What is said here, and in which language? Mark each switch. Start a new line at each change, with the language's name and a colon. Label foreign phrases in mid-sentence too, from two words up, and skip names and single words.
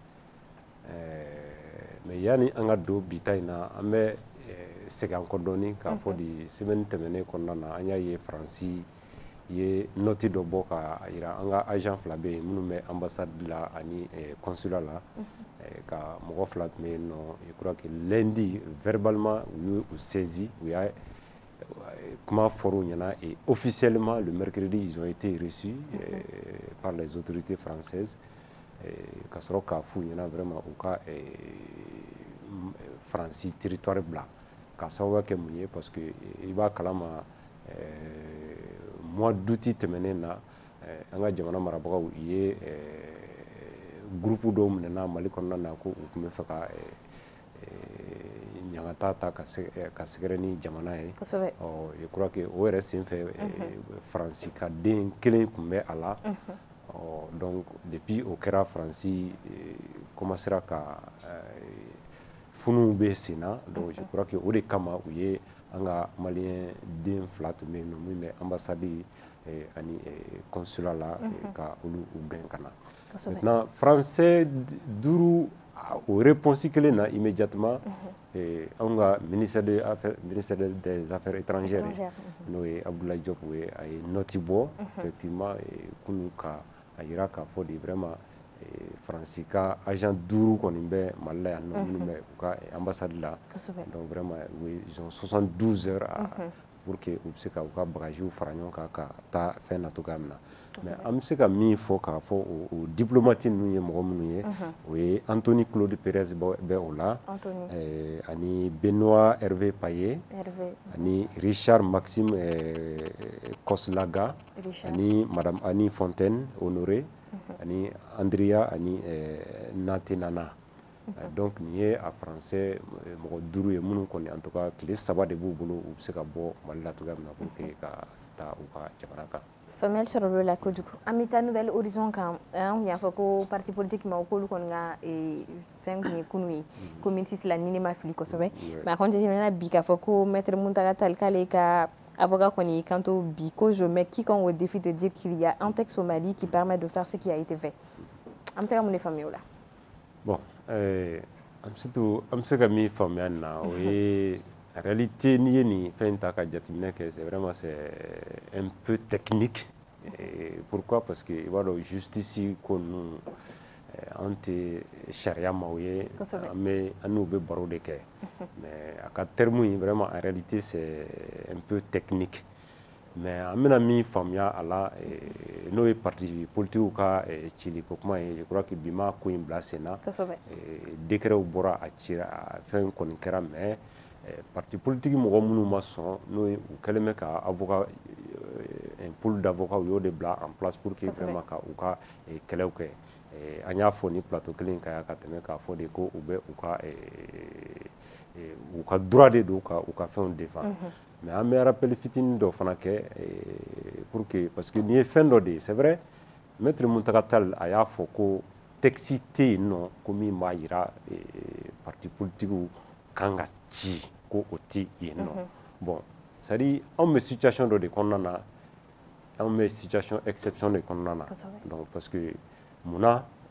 Bambara: mais yani an ka don bita in na an bɛ segin an kɔ dɔɔni k'a fɔ di semaine tɛmɛnen kɔnɔna na an y'a ye Faransi ye noti dɔ bɔ ka yira an ka agent 2 bɛ yen minnu bɛ ambassade la ani consulat la ka mɔgɔ 2 tun bɛ yen nɔ
French: je crois que lundi verbalement
Bambara: u y'u saisi u y'a kuma fɔr'u ɲɛna
French: et officiellement le mercredi ils ont été reçus par les autorités françaises
Bambara: ka sɔrɔ k'a f'u ɲɛna vraiment u ka Faransi territoire bila ka sababu kɛ mun ye
French: parce que
Bambara: i b'a kalama
French: mois d'août
Bambara: tɛmɛnen na an ka jamana marabagaw ye groupe dɔw minɛna Mali kɔnɔna na ko u tun bɛ fɛ ka ɲangata ta ka sɛgɛrɛ ni jamana ye
French: je crois que
Bambara: o yɛrɛ senfɛ Faransi ka den kelen tun bɛ a la donc depuis o kɛra Faransi commencera ka funu bɛ sen na donc
French: je crois que
Bambara: o de kama u ye an ka malien den 2 tun bɛ yen nɔ min bɛ ambassade ani consulat la ka olu gɛn ka na maintenant français 5 o réponse kelen na immédiatement an ka
French: ministère des affaires étrangères
Bambara: n'o ye Abdoulaye Diop ye a ye noti bɔ effectivement kunu ka a yira k'a fɔ de vraiment Faransi ka agent 5 kɔni bɛ Mali la yan nɔ minnu bɛ u ka ambassade la
French: donc vraiment ils ont 72 heures pour que
Bambara: u bɛ se ka u ka bagages fara ɲɔgɔn kan ka taa fɛn na cogoya min na mais an bɛ se ka min fɔ k'a fɔ o diplomate ninnu ye mɔgɔ minnu ye o ye Anthony Claude Perez bɛ o la ani Benoît Hervé Payet ani Richard Maxime Koslaga ani madame Annie Fontaine Honoré ani Andrea ani Natenana. Donc nin ye a français mɔgɔ 5 ye minnu kɔni
French: en tout cas
Bambara: tile 3 de b'u bolo u bɛ se ka bɔ Mali la cogoya min na
French: pour que
Bambara: ka taa u ka jamana kan. Famille sɔrɔla la kojugu an bɛ taa Nouvelle Horizon kan an y'a fɔ ko
French: parti politique
Bambara: ma k'olu kɔni ka fɛn kun ye kunun ye komi la ni ne ma fili kosɛbɛ mais a kɔni tɛmɛna bi k'a fɔ ko maître Muntaka Tall k'ale ka avocat kɔni kanto bi ko
French: je mets quiconque au défi de dire qu'il y a un texte au Mali qui permet de faire ce qui a été fait
Bambara: an bɛ se ka mun de faamuya o la. Bon an bɛ se ka min faamuya nin na o ye
French: en réalité
Bambara: n'i ye nin fɛn ta ka jateminɛ kɛ
French: c'est vraiment c'est un peu technique. Pourquoi?
Bambara: Parce que i b'a dɔn justice ko ninnu an tɛ sariya maaw ye an n'u bɛ baro de kɛ mais a ka terme in vraiment
French: en réalité c'est un peu technique mais
Bambara: an bɛna min faamuya a la n'o ye
French: parti politique
Bambara: ka cili ko kuma ye je crois que bi ma ko in bila sen na décret bɔra a cira fɛn kɔni kɛra mais
French: parti politique
Bambara: mɔgɔ minnu ma sɔn n'o ye u kɛlen bɛ ka avocat
French: un pool d'avocats
Bambara: u y'o de bila
French: en place pour que vraiment
Bambara: ka u ka kɛlɛw kɛ an y'a fɔ ni plateau kelen kan ka tɛmɛ k'a fɔ de ko u bɛ u ka droit de don ka u ka fɛnw défend mais an bɛ rappel fitinin dɔ fana kɛ
French: pour que parce que
Bambara: nin ye fɛn dɔ de ye
French: c'est vrai
Bambara: maître Muntaka Tall a y'a fɔ ko texte tɛ yen nɔ ko min b'a jira
French: parti politique
Bambara: kan ka ci ko o tɛ yen nɔ
French: bon c'est à dire
Bambara: anw bɛ situation dɔ de kɔnɔna na anw bɛ
French: situation exception
Bambara: de kɔnɔna na
French: donc parce que
Bambara: munna